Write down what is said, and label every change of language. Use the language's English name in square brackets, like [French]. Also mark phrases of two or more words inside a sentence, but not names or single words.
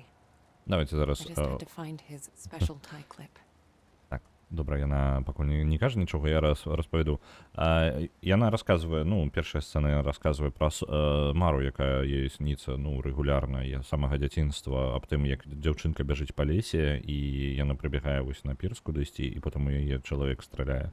[Belarusian] Давайте [English] I [Belarusian] зараз... [English] just had to find his special tie clip. [Belarusian] Так, добра, яна пакуль не кажа нічога, я распавяду. Яна расказвае, ну, першая сцэна яна расказвае пра Мару, якая ёй сніцца, ну, рэгулярна, з самага дзяцінства, аб тым, як дзяўчынка бяжыць па лесе, і яна прыбягае вось на пірс кудысьці, і потым у яе чалавек страляе.